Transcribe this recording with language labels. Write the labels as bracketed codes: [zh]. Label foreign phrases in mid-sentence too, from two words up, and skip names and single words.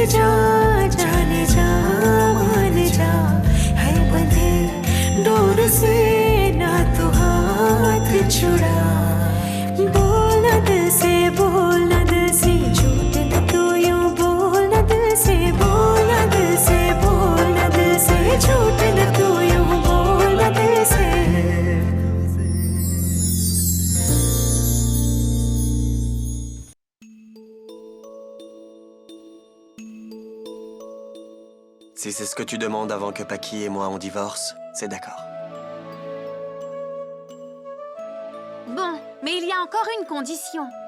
[hi] जा जाने जा मान जा है बंधे डोर से ना तू हाथ छुड़ा बोल न दिल से बोल न दिल से झूठ न तू यूं बोल न दिल से बोल न दिल से बोल न दिल से झूठ न तू यूं बोल न दिल से [fr] Si c'est ce que tu demandes avant que Paki et moi on divorce, c'est d'accord. Bon, mais il y a encore une condition.